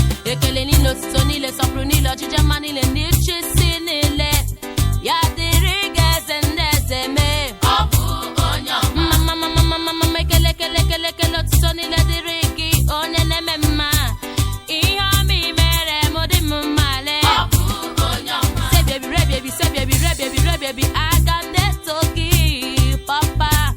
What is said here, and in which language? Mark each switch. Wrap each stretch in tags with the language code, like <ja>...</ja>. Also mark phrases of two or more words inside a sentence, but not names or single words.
<ig>Ekele niile, otuto niile, nsọpụrụ niile, ọjịja mma niile, ndị chi si niile. Ya dịrị gị eze ndị eze mee. Ọ bụ onye ọma. Mma, mma, mma, mma, mma, mma, ekele, ekele, ekele, ekele, otuto niile dịrị gị, onye na-eme mma. Ihe ọma i mere m dị m mma lee. Ọ bụ onye ọma.</ig> <en>Say, baby, re, baby, say, baby, re, baby, re, baby, I got that to give, Papa.</en>